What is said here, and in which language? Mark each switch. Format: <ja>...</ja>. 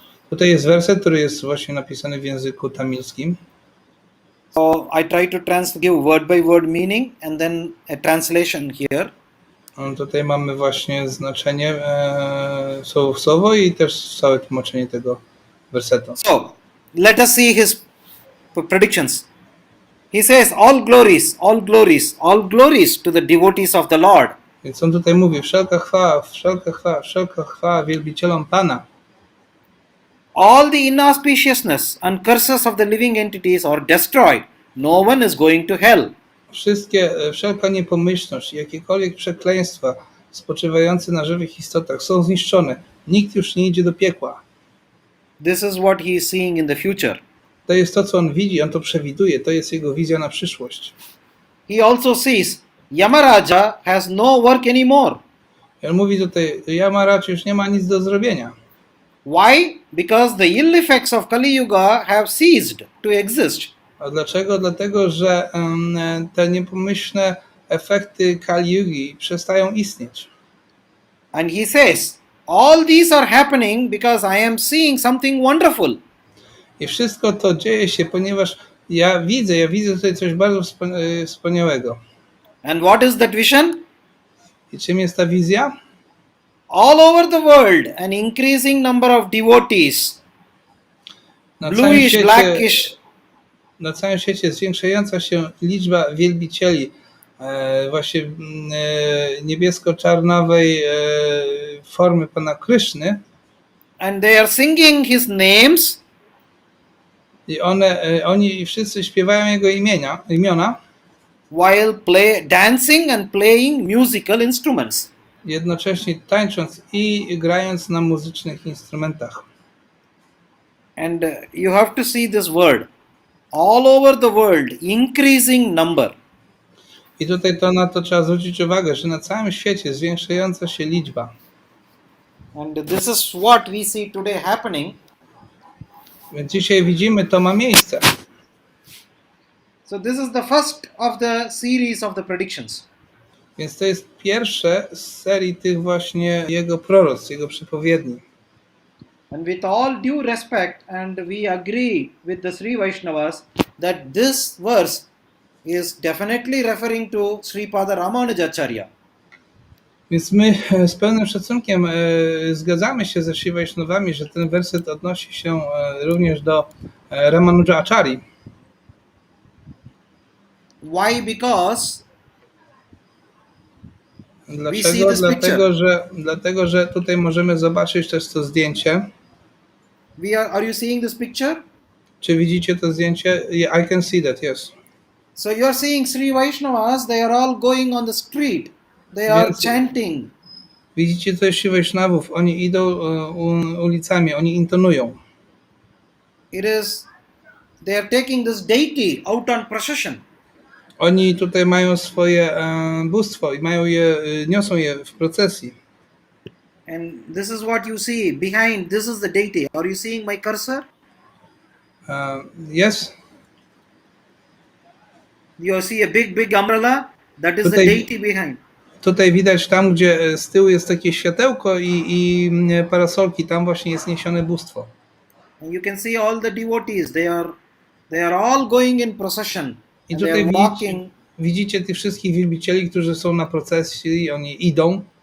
<pl>Tutaj jest werset, który jest właśnie napisany w języku tamilskim.</pl> <en>So I try to give word by word meaning and then a translation here.</en> <pl>Tutaj mamy właśnie znaczenie słowo w słowo i też całe tłumaczenie tego wersetu.</pl> <en>So let us see his predictions. He says, all glories, all glories, all glories to the devotees of the Lord.</en> <pl>Więc on tutaj mówi, wszelka chwała, wszelka chwała, wszelka chwała wielbicielom Pana.</pl> <en>All the inauspiciousness and curses of the living entities are destroyed. No one is going to hell.</en> <pl>Wszelka niepomyślność i jakiekolwiek przekleństwa spoczywające na żywych istotach są zniszczone. Nikt już nie idzie do piekła.</pl> <en>This is what he is seeing in the future.</en> <pl>To jest to, co on widzi, on to przewiduje, to jest jego wizja na przyszłość.</pl> <en>He also sees Yamaraja has no work anymore.</en> <pl>I on mówi tutaj, Yamaraj już nie ma nic do zrobienia.</pl> <en>Why? Because the ill effects of Kali Yuga have ceased to exist.</en> <pl>A dlaczego? Dlatego, że te niepomyślne efekty Kali Yugi przestają istnieć.</pl> <en>And he says, all these are happening because I am seeing something wonderful.</en> <pl>I wszystko to dzieje się, ponieważ ja widzę tutaj coś bardzo wspaniałego.</pl> <en>And what is that vision?</en> <pl>I czym jest ta wizja?</pl> <en>All over the world, an increasing number of devotees, bluish, blackish.</en> <pl>Na całym świecie zwiększająca się liczba wielbicieli właśnie niebiesko-czarnowej formy Pana Kryszny.</pl> <en>And they are singing his names.</en> <pl>I oni wszyscy śpiewają jego imiona.</pl> <en>While dancing and playing musical instruments.</en> <pl>Jednocześnie tańcząc i grając na muzycznych instrumentach.</pl> <en>And you have to see this word. All over the world, increasing number.</en> <pl>I tutaj na to trzeba zwrócić uwagę, że na całym świecie zwiększająca się liczba.</pl> <en>And this is what we see today happening.</en> <pl>Więc dzisiaj widzimy, to ma miejsce.</pl> <en>So this is the first of the series of the predictions.</en> <pl>Więc to jest pierwsze z serii tych właśnie jego proroctw, jego przepowiedni.</pl> <en>And with all due respect, and we agree with the Sri Vaishnavas that this verse is definitely referring to Sripada Ramanujacharya.</en> <pl>Więc my z pełnym szacunkiem zgadzamy się ze Sri Vaishnavami, że ten werset odnosi się również do Ramanujacharyi.</pl> <en>Why? Because</en> <pl>Dlaczego? Dlatego, że tutaj możemy zobaczyć też to zdjęcie.</pl> <en>Are you seeing this picture?</en> <pl>Czy widzicie to zdjęcie?</pl> <en>Yeah, I can see that, yes. So you are seeing Sri Vaishnavas, they are all going on the street. They are chanting.</en> <pl>Widzicie tutaj Sri Vaishnavów, oni idą ulicami, oni intonują.</pl> <en>They are taking this deity out on procession.</en> <pl>Oni tutaj mają swoje bóstwo i niosą je w procesji.</pl> <en>And this is what you see behind. This is the deity. Are you seeing my cursor? Yes. You see a big umbrella? That is the deity behind.</en> <pl>Tutaj widać tam, gdzie z tyłu jest takie światełko i parasolki, tam właśnie jest niesione bóstwo.</pl> <en>And you can see all the devotees. They are all going in procession.</en> <pl>I tutaj widzicie tych wszystkich wielbicieli, którzy są na procesji, oni idą.</pl>